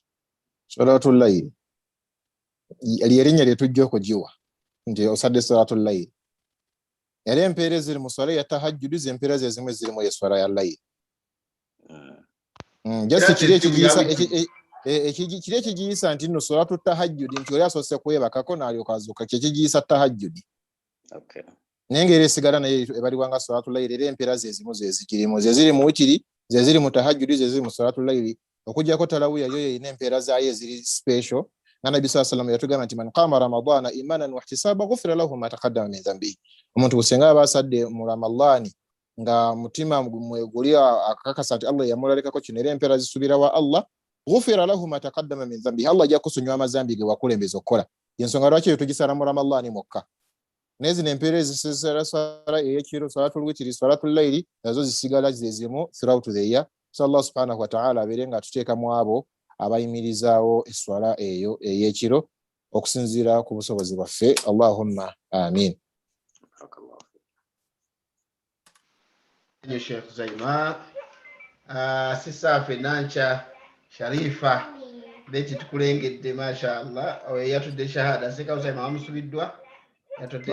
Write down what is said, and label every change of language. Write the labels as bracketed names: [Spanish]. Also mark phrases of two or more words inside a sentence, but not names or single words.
[Arabic] صلاة الليل [Ganda] erinnya lye tujja okugiwa nti osadde [Arabic] صلاة الليل [Ganda] yali empeera ziri mu swala ya tahajjud z'empeera zimwe ziri mu swala ya layl just kiri ekigiyisa nti nno [Arabic] صلاة التهجد [Ganda] nti oli asoose kwebakako n'alyoka azuuka kye kigiyisa tahajjud naye ngeri esigala naye ebaliwanga [Arabic] صلاة الليل [Ganda] era empeera zezimu zezikirimu zeziri mu witiri zeziri mu tahajjud zeziri mu [Arabic] صلاة الليل [Ganda] okujjako talawiya yo yeyina empeera zaayo eziri special nga Nabi [Arabic] صلى الله عليه وسلم [Ganda] yatugamba nti [Arabic] من قام رمضان إيمانا واحتسابا غفر له ما تقدم من ذنبه [Ganda] omuntu busenga abasadde mu ramadani nga mutima guli akakasa nti Allah yamulalekako kino era empeera zisubira wa Allah [Arabic] غفر له ما تقدم من ذنبه [Ganda] Allah ajja kusunnywa amazambi ge wakulembeza okukola yensonga lwaki tugisala mu ramadani mokka nezi nempeera ezisala swala eyekiro [Arabic] صلاة الوتر صلاة الليل [Ganda] nazo zisigala zezimu [English] throughout the year. [Ganda] So Allah [Arabic] سبحانه وتعالى [Ganda] aberenga tuteeka mu abo abayimirizaawo eswala eyo eyekiro okusinziira ku busobozi bwaffe. [Arabic] اللهم آمين. [Ganda] Sheikh Zaima sisafe nancha Sharifah beti tukulengedde mashallah yatudde shahada seka Zaima amusubiddwa yatudde